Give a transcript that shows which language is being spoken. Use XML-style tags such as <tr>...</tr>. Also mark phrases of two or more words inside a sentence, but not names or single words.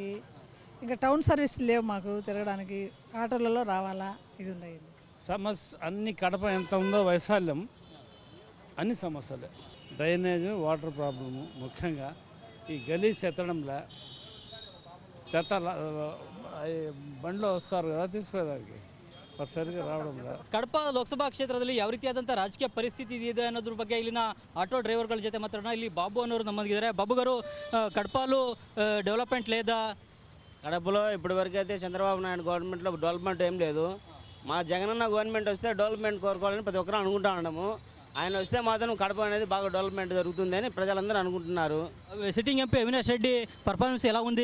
<te>ఇంకా</te> <en>town services</en> <te>లేవు మాకు తిరగడానికి, ఆటోలలో రావాలా, ఇది ఉన్నాయి. సమస్య అన్ని కడప ఎంత ఉందో వైశాల్యం అన్ని సమస్యలే. డ్రైనేజ్,</te> <en>water problem,</en> <te>ముఖ్యంగా ఈ గలీజ్ చెత్తడంలో చెత్త బండ్లో వస్తారు కదా తీసుకుపోయేదానికి, ಸರಿಗೆ ರಾವಣಂದ</te> <kn>ಕಡಪ ಲೋಕಸಭಾ ಕ್ಷೇತ್ರದಲ್ಲಿ ಯಾವ ರೀತಿಯಾದಂಥ ರಾಜಕೀಯ ಪರಿಸ್ಥಿತಿ ಇದೆ ಅನ್ನೋದ್ರ ಬಗ್ಗೆ ಇಲ್ಲಿನ</kn> <en>auto drivers</en> <kn>ಜೊತೆ ಮಾತಾಡೋಣ. ಇಲ್ಲಿ ಬಾಬು ಅನ್ನೋರು ನಮ್ಮದಿದ್ದಾರೆ. ಬಾಬು</kn> <te>గారు, కడపలో డెవలప్మెంట్ లేదా? కడపలో ఇప్పటివరకు అయితే చంద్రబాబు నాయుడు గవర్నమెంట్లో డెవలప్మెంట్ ఏం లేదు. మా జగనన్న గవర్నమెంట్ వస్తే డెవలప్మెంట్ కోరుకోవాలని ప్రతి ఒక్కరు అనుకుంటా ఉన్నాము. ఆయన వస్తే మాత్రం కడప అనేది బాగా డెవలప్మెంట్ జరుగుతుంది అని ప్రజలందరూ అనుకుంటున్నారు.</te> <en>sitting MP</en> <te>అవినాష్ రెడ్డి పర్ఫార్మెన్స్ ఎలా ఉంది?</te>